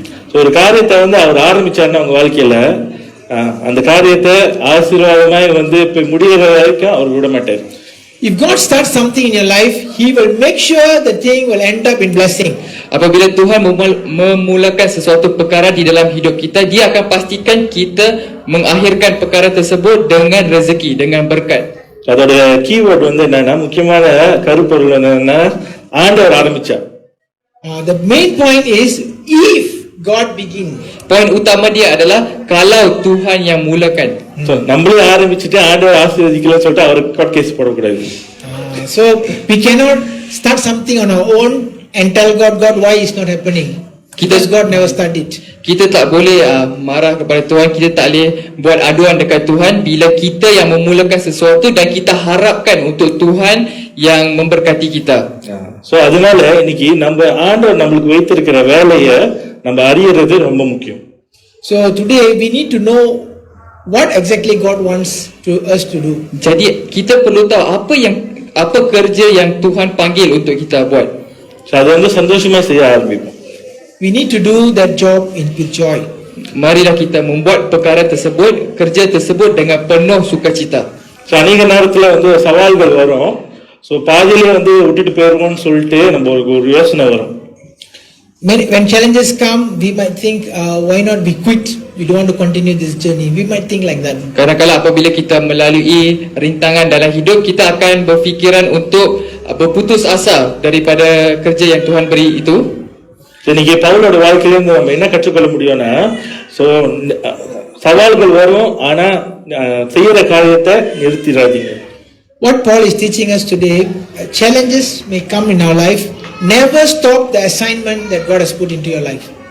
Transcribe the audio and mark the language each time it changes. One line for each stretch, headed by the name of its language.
Tamil: So ஒரு காரியத்தை வந்து அவர் ஆரம்பிச்சாருன்னா உங்க வாழ்க்கையில அந்த காரியத்தை ஆசீர்வாதமாய் வந்து இப்ப முடிகிற வரைக்கும் அவர் விட மாட்டார்.
English: If God starts something in your life, He will make sure the thing will end up in blessing.
Malay: Apabila Tuhan memulakan sesuatu perkara di dalam hidup kita, Dia akan pastikan kita mengakhirkan perkara tersebut dengan rezeki, dengan berkat.
Tamil: அதோட keyword வந்து என்னன்னா, முக்கியமான கருப்பொருள் என்னன்னா, ஆண்டவர் ஆரம்பிச்சார்.
English: The main point is if God begin.
Malay: Poin utama dia adalah kalau Tuhan yang mulakan.
Tamil: So நம்மளே ஆரம்பிச்சிட்டு ஆண்டவர் ஆசீர்வதிக்கலன்னு சொல்லிட்டு அவருக்கு கோர்ட் கேஸ் போடக்கூடாது.
English: So we cannot start something on our own and tell God why it's not happening. Because God never started it.
Malay: Kita tak boleh marah kepada Tuhan, kita tak boleh buat aduan dekat Tuhan bila kita yang memulakan sesuatu dan kita harapkan untuk Tuhan yang memberkati kita.
Tamil: So அதனால இன்னைக்கு நம்ம ஆண்டவர் நம்மளுக்கு வைத்திருக்கிற வேலையை நம்ம அறியறது ரொம்ப முக்கியம்.
English: So today we need to know what exactly God wants us to do.
Malay: Jadi kita perlu tahu apa kerja yang Tuhan panggil untuk kita buat.
Tamil: So அதை வந்து சந்தோஷமா செய்ய ஆரம்பிப்போம்.
English: We need to do that job with joy.
Malay: Marilah kita membuat perkara tersebut, kerja tersebut dengan penuh sukacita.
Tamil: So அநேக நேரத்துல வந்து சவால்கள் வரும். So பாதியிலே வந்து விட்டுட்டு போயிருவோம்னு சொல்லிட்டு நம்ம ஒரு யோசனை வரும்.
English: When challenges come, we might think, why not we quit? We don't want to continue this journey. We might think like that.
Malay: Kadang-kadang apabila kita melalui rintangan dalam hidup, kita akan berfikiran untuk berputus asa daripada kerja yang Tuhan beri itu.
Tamil: இன்னைக்கு பவுலோட வாழ்க்கையிலிருந்து நம்ம என்ன கற்றுக்கொள்ள முடியும்னா, so சவால்கள் வரும், ஆனா செய்யற காரியத்தை நிறுத்திடாதீங்க.
English: What Paul is teaching us today, challenges may come in our life. Never stop the assignment that God has put into your life.